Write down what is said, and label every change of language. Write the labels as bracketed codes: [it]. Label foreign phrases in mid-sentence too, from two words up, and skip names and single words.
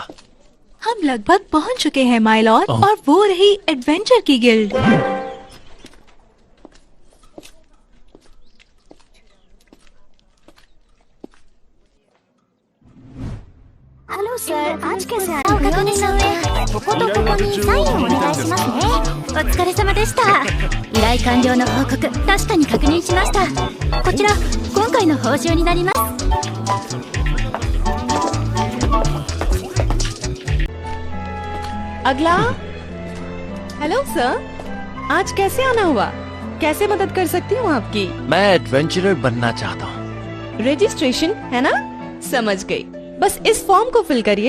[hi] हम लगभग पहुँच चुके हैं [en] my lord, [hi] और वो रही एडवेंचर की गिल्ड। हेलो सर, आज कैसे [ja] ありがとうございます。こことここにサインをお願いしますね。お疲れ様でした。依頼完了の報告、確かに確認しました。こちら今回の報酬になります。 [hi] अगला। हेलो सर, आज कैसे आना हुआ? कैसे मदद कर सकती हूँ आपकी? मैं एडवेंचरर बनना चाहता हूँ। रजिस्ट्रेशन है ना? समझ गई। बस इस फॉर्म को फिल करिए।